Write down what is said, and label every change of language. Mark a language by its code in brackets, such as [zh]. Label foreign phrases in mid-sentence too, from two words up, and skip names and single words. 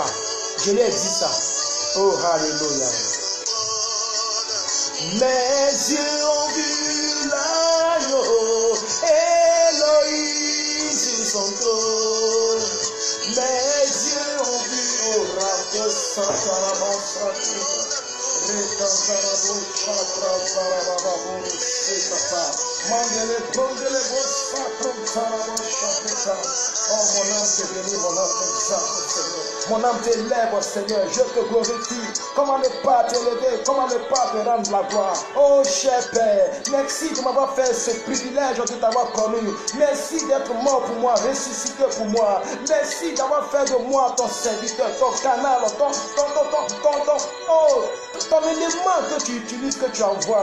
[fr] Je lui ai dit ça. Oh, alléluia. Mes yeux ont vu l'agneau, Elohim sur son trône. Mes yeux ont vu au rap de Satarabasa, Rekantarabo Chakra Tarababo Sekata, Mandele Prondele Bosa Tarabo Chakra. Oh, mon âme te bénit, mon âme t'exalte, Seigneur. Mon âme t'élève, Seigneur. Je te glorifie. Comment ne pas t'élever? Comment ne pas te rendre la gloire? Oh, cher Père, merci de m'avoir fait ce privilège de t'avoir connu. Merci d'être mort pour moi, ressuscité pour moi. Merci d'avoir fait de moi ton serviteur, ton canal, ton élément que tu utilises, que tu envoies.